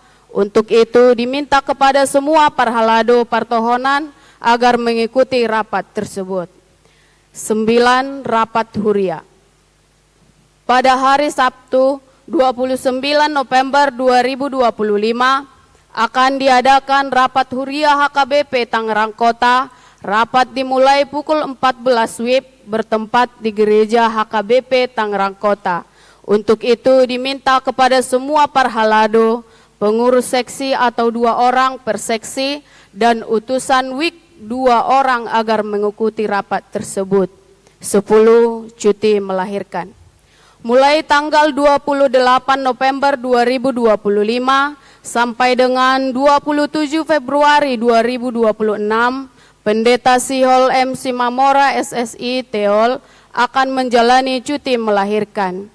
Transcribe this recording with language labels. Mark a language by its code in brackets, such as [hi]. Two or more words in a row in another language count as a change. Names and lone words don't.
[id] Untuk itu diminta kepada semua Parhalado Partohonan agar mengikuti rapat tersebut. 9. Rapat Huria. Pada hari Sabtu 29 November 2025 akan diadakan rapat Huria HKBP Tangerang Kota. Rapat dimulai pukul 14 WIB bertempat di gereja HKBP Tangerang Kota. Untuk itu diminta kepada semua Parhalado, pengurus seksi atau 2 orang per seksi, dan utusan WIK 2 orang agar mengikuti rapat tersebut. 10. Cuti melahirkan. Mulai tanggal 28 November 2025 sampai dengan 27 Februari 2026, Pendeta Sihol MC Mamora SSI Teol akan menjalani cuti melahirkan.